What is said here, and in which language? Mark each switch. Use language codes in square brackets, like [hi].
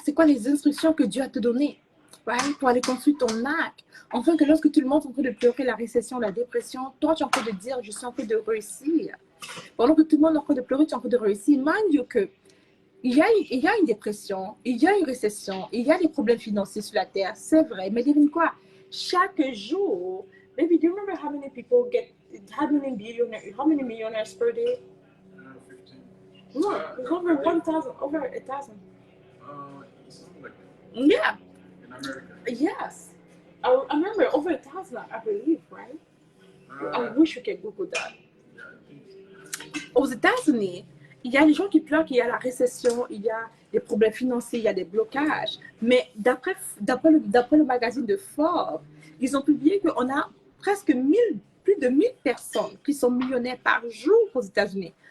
[fr] C'est quoi les instructions que Dieu a te données? [en] Right? [fr] Pour aller construire ton arc. Enfin, que lorsque tout le monde est en train de pleurer la récession, la dépression, toi, tu es en train de dire, je suis en train de réussir. Pendant que tout le monde est en train de pleurer, tu es en train de réussir. [en] Mind you [fr] que il y a une dépression, il y a une récession, il y a des problèmes financiers sur la terre, c'est vrai. Mais devine quoi? Chaque jour, [en] maybe do you remember how many people get, how many millionaires per day? 15. No, it's over 1,000, over 1,000. Something like that. Yeah, In America. yes. I remember over 1,000, I believe, right? I wish we could Google that. Yeah, I think so. [fr] Aux États-Unis, il y a des gens qui pleurent qu'il y a la récession, il y a des problèmes financiers, il y a des blocages. Mais d'après le magazine de Forbes, ils ont publié qu'on a presque plus de 1000 personnes qui sont millionnaires par jour aux États-Unis.